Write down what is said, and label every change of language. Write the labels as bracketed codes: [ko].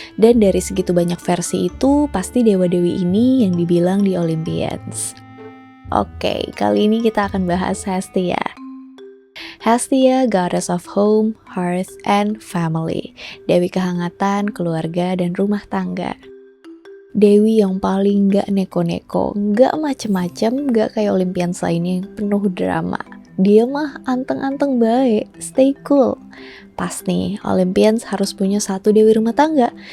[id] Dan dari segitu banyak versi itu, pasti dewa-dewi ini yang dibilang di Olympians. Oke, kali ini kita akan bahas Hestia. [en] Hestia, goddess of home, hearth, and family. [id] Dewi kehangatan, keluarga, dan rumah tangga. Dewi yang paling gak neko-neko, gak macem-macem, gak kayak Olympians lainnya yang penuh drama. Dia mah anteng-anteng baik, [en] stay cool. [id] Pas nih, Olympians harus punya satu dewi rumah tangga.